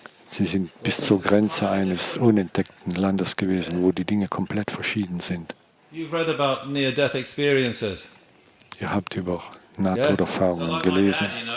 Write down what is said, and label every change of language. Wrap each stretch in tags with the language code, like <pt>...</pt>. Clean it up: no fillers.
<de>Sie sind bis zur Grenze eines unentdeckten Landes gewesen, wo die Dinge komplett verschieden sind.</de> <en>You've read about near-death experiences.</en> <de>Ihr habt über Nahtoderfahrungen gelesen.</de>